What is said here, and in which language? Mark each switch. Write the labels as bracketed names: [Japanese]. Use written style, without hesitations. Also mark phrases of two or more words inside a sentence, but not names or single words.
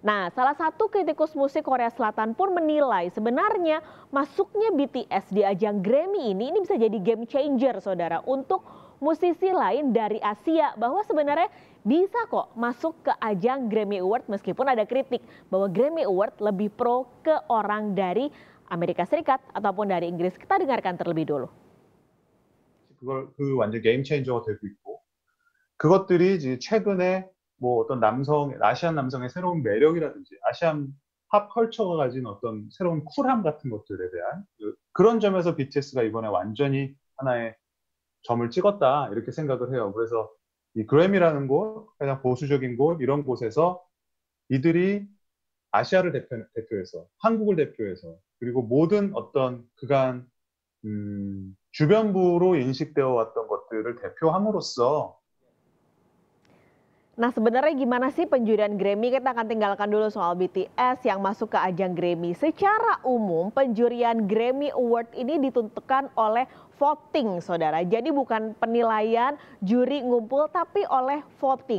[Indonesian] Nah, salah satu kritikus musik Korea Selatan pun menilai sebenarnya masuknya BTS di ajang Grammy ini bisa jadi [English] game changer, [Indonesian] saudara, untuk musisi lain dari Asia, bahwa sebenarnya bisa kok masuk ke ajang Grammy Award meskipun ada kritik bahwa Grammy Award lebih pro ke orang dari Amerika Serikat ataupun dari Inggris. Kita dengarkan terlebih dulu. [Korean] 그 완전 게임 체인저가 되고 있고, 그것들이 이제 최근에 뭐 어떤 아시안 남성의 새로운 매력이라든지 아시안 팝 컬처가 가진 어떤 새로운 쿨함 같은 것들에 대한 그런 점에서 BTS가 이번에 완전히 하나의 점을 찍었다, 이렇게 생각을 해요. 그래서 이 그래미라는 곳, 가장 보수적인 곳, 이런 곳에서 이들이 아시아를 대표해서, 한국을 대표해서, 그리고 모든 어떤 그간 주변부로 인식되어 왔던 것들을 대표함으로써. [Indonesian] Nah, sebenarnya gimana sih penjurian Grammy? Kita akan tinggalkan dulu soal BTS yang masuk ke ajang Grammy. Secara umum, penjurian Grammy Award ini ditentukan oleh voting, saudara. Jadi bukan penilaian juri ngumpul, tapi oleh voting.